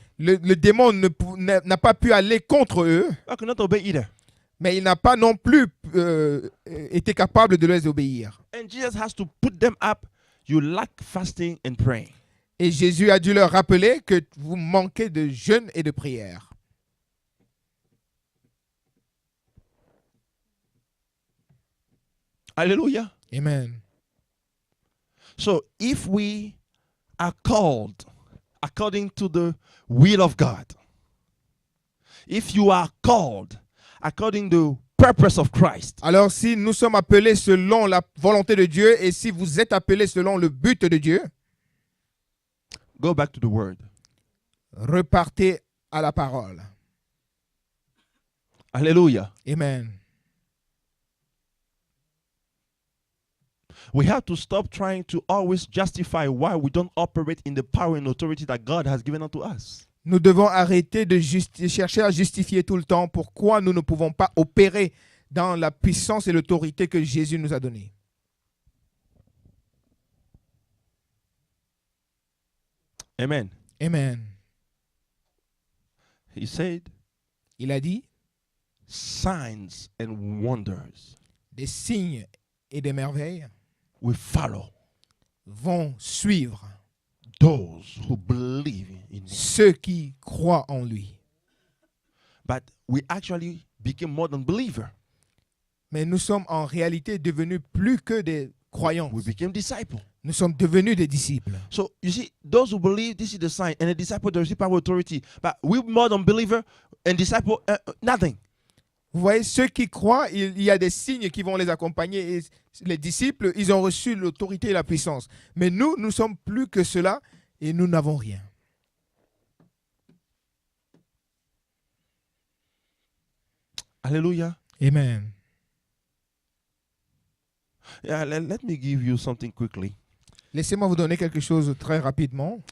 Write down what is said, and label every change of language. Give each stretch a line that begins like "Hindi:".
French: Le démon n'a pas pu aller contre eux,
English: I could not obey either.
French: mais il n'a pas non plus été capable de les obéir.
English: And Jesus has to put them up. You lack fasting and praying.
French: Et Jésus a dû leur rappeler que vous manquez de jeûne et de prière. Hallelujah. Amen.
English: So if we are called according to the will of God, if you are called according to the purpose of Christ,
French: Alors si nous sommes appelés selon la volonté de Dieu et si vous êtes appelés selon le but de Dieu,
English: go back to the word.
French: repartez à la parole. Hallelujah. Amen.
English: We have to stop trying to always justify why we don't operate in the power and authority that God has given unto us.
French: Nous devons arrêter de chercher à justifier tout le temps pourquoi nous ne pouvons pas opérer dans la puissance et l'autorité que Jésus nous a donnée. Amen. Amen.
English: He said,
French: Il a dit,
English: signs and wonders
French: des signes et des merveilles
English: will follow
French: vont suivre
English: those who believe in him.
French: ceux qui croient en lui.
English: But we actually became more than believers.
French: Mais nous sommes en réalité devenus plus que des croyants.
English: We became disciples.
French: Nous sommes devenus des disciples.
English: So you see, those who believe, this is the sign, and a disciple, they receive power authority. But we more than believer and disciple, nothing.
French: Vous voyez, ceux qui croient, il y a des signes qui vont les accompagner. Et les disciples, ils ont reçu l'autorité et la puissance. Mais nous, nous sommes plus que cela et nous n'avons rien. Hallelujah. Amen.
English: Yeah, let me give you something quickly.
French: Laissez-moi vous donner quelque chose très rapidement.